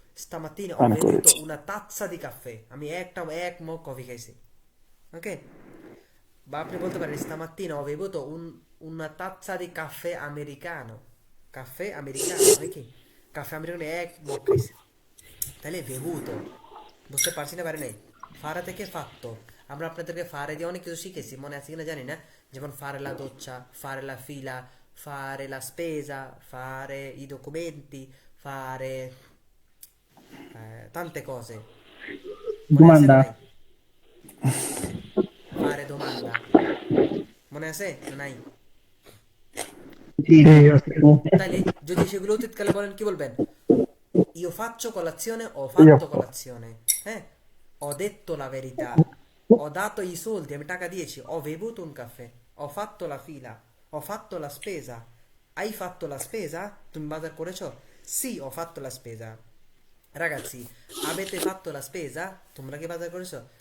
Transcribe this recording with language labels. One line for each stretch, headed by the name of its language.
Italian: stamattina ho bevuto una tazza di caffè,
Bangla: আমি এক mug coffee খাইছি।
Italian: ওকে,
Bangla: বা আপনি বলতে পারেন
Italian: stamattina ho bevuto una tazza di caffè americano, caffè americano হয় কি caffè americano
Bangla: এক মগ খাইছি। তাহলে bevuto, বুঝতে পারছি না পারি নাই? ফারা থেকে fatto। আমরা আপনাদেরকে ফারে দিয়ে অনেক কিছু শিখেছি, মনে আছে কিনা জানি না, যেমন
Italian: fare la doccia, fare la fila, fare la spesa, fare i documenti, fare tante cose।
Bangla: মনে আছে না নাই?
Italian: fare domanda
Bangla: মনে আছে না নাই? তাইলে যদি সেগুলো অতীতকালে বলেন কি বলবেন?
Italian: io faccio colazione, ho fatto colazione, ho detto la verità, ho dato i soldi,
Bangla: আমি টাকা দিয়েছি,
Italian: ho bevuto un caffè, ho fatto la fila, ho fatto la spesa, hai fatto la spesa?
Bangla: তুমি বাজার করেছো?
Italian: sì, ho fatto la spesa। ragazzi, avete fatto la spesa?
Bangla: তোমরা কি বাজার করেছো?